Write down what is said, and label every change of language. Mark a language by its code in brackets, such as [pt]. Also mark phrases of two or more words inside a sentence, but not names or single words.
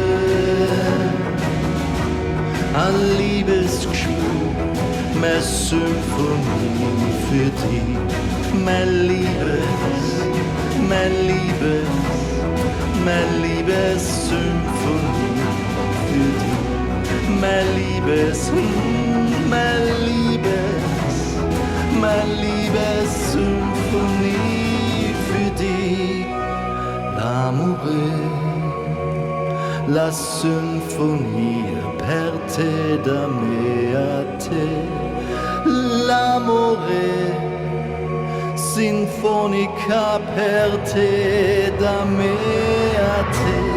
[de] Ein Liebesgeschwür, meine Symphonie für dich, mein Liebes, mein Liebes, mein Liebessymphonie für dich, mein Liebes, mein Liebes, mein Liebessymphonie für dich, [it] l'amore, la sinfonia per te da me a te, l'amore, sinfonica per te da me a te,